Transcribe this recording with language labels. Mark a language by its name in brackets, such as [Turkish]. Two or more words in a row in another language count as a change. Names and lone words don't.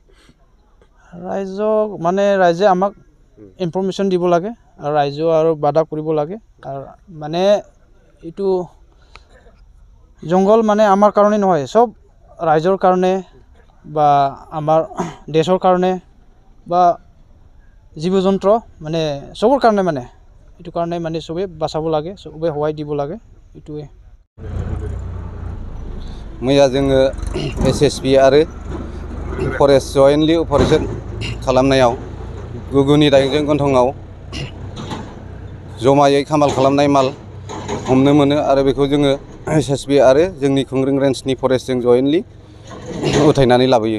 [Assamese] ৰাইজক মানে ৰাইজে আমাক ইনফৰমেশ্যন দিব লাগে আৰু ৰাইজে আৰু বাধা কৰিব লাগে আৰু মানে এইটো জংগল মানে আমাৰ কাৰণে নহয় সব ৰাইজৰ কাৰণে বা আমাৰ দেশৰ কাৰণে বা জীৱ-জন্তু মানে সবৰ কাৰণে মানে এইটো কাৰণে মানে সবে বাঁচাব লাগে সবে সহায় দিব লাগে এইটোৱে [Bodo] मैया जोङो एसएसबि आरो फरेस्ट [English] jointly operation [Bodo] खालामनायाव गुगुनि दाइंजों गन्थंआव जमायै खामाल खालामनाय माल हमनो मोनो आरो बेखौ जोङो एसएसबि आरो जोंनि खुंग्रिं रेन्जनि फरेस्टजों जयेन्टलि उथायनानै लाबोयो